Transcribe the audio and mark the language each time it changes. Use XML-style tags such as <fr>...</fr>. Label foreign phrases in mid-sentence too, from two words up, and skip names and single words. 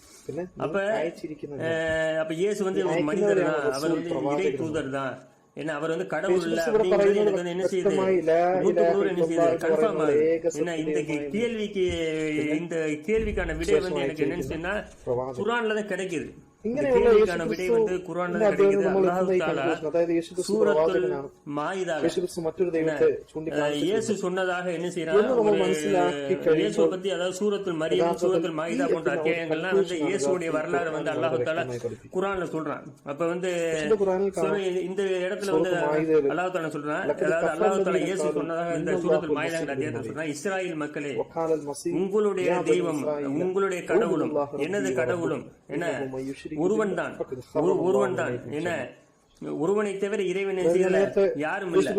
<ta>அப்ப இயேசு வந்து ஒரு மனிதர் தான், அவர் வந்து இறை தூதர் தான், ஏன்னா அவர் வந்து கடவுள் இல்ல அப்படிங்கிறது எனக்கு வந்து என்ன செய்யுது 100% என்ன செய்யுது கன்ஃபார்ம் ஆகுது. ஏன்னா இந்த கேள்விக்கான விடை வந்து எனக்கு என்னன்னு சொன்னா குர்ஆன்ல தான் கிடைக்குது.</ta> <ml>ഇങ്ങനെയുള്ള</ml> <ta>கேள்விக்கான விடை வந்து குர்ஆன்ல கிடைக்குது. அல்லாஹ் தஆலா</ta> <ml>അതായത് യേശുക്രിസ്തു</ml> <ta>சூரத்துல்</ta> <ml>പ്രവാചകനാണ്,</ml> <ta>மாயிதால</ta> <ml>യേശുക്രിസ്തു മറ്റൊരു ദൈവത്തെ ചൂണ്ടിക്കാണിച്ചു</ml> <ta>இயேசு சொன்னதாக என்ன செய்யறாங்க, இயேசுவை பத்தி, அதாவது சூரத்துல் மரியம், சூரத்துல் மாயிதா போன்ற அத்தியாயங்கள்லாம் வந்து இயேசுடைய வரலாறு வந்து அல்லாஹ் தஆலா குர்ஆன்ல சொல்றான். அப்ப வந்து இந்த இடத்துல வந்து அல்லாஹ் தஆலா சொல்றான், அதாவது அல்லாஹ் தஆலா இயேசு சொன்னதாக இந்த சூரத்துல் மாயிதா அத்தியாயத்துல சொல்றான், இஸ்ராயேல் மக்களே, உங்களுடைய தெய்வம், உங்களுடைய கடவுளும் எனது கடவுளும் என்ன ஒருவன் தான் என்ன, ஒருவனை தவிர இறைவனை யாரும் இல்லை.</ta>